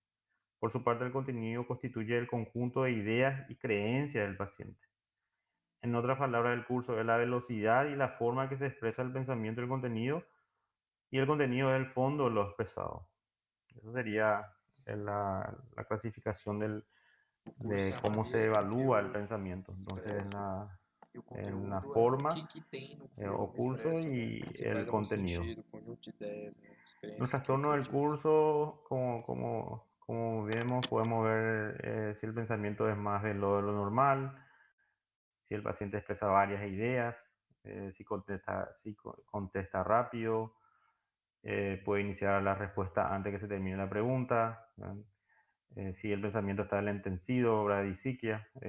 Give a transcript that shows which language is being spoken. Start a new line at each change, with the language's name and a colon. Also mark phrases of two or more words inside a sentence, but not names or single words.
Spanish: Por su parte, el contenido constituye el conjunto de ideas y creencias del paciente. En otras palabras, el curso es la velocidad y la forma en que se expresa el pensamiento y el contenido, y el contenido es el fondo de lo expresado. Eso sería la clasificación
Portuguese: O
Spanish: de curso cómo se
Portuguese: maneira com que
Spanish: evalúa el
Portuguese: eu
Spanish: pensamiento. Entonces,
Portuguese: expresso e o
Spanish: en la
Portuguese: conteúdo é o
Spanish: forma
Portuguese: que tem no que eu o curso expresso, né?
Spanish: y
Portuguese: Se
Spanish: el
Portuguese: faz algum
Spanish: contenido.
Portuguese: sentido, conjunto de ideias, né? As
Spanish: Los
Portuguese: crenças que eu
Spanish: trastornos del
Portuguese: acredito.
Spanish: curso, como vemos, podemos ver si el pensamiento es más de lo normal, si el paciente expresa varias ideas, si contesta rápido, puede iniciar la respuesta antes que se termine la pregunta, si el pensamiento está lentencido, bradisiquia.